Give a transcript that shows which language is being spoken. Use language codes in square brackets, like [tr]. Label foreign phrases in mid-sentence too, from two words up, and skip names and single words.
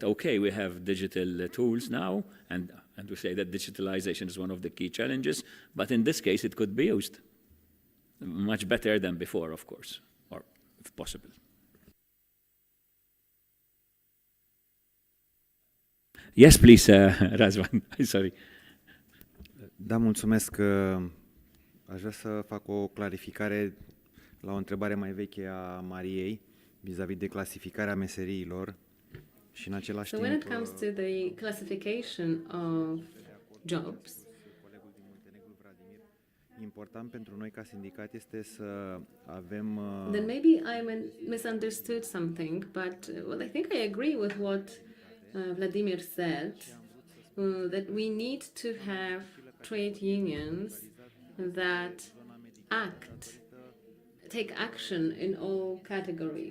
[en] Okay, we have digital tools now, and we say that digitalization is one of the key challenges, but in this case, it could be used much better than before, of course, or if possible. Yes, please, Razvan. Sorry. [ro] Da, mulțumesc. Aș vrea să fac o clarificare la o întrebare mai veche a Mariei vis-a-vis de clasificarea meseriilor și în același timp... [en] So when it comes to the classification of jobs, [ro] important pentru noi ca sindicat este să avem... [en] Then maybe I misunderstood something, but well, I think I agree with what Vladimir said, that we need to have trade unions that take action in all categories.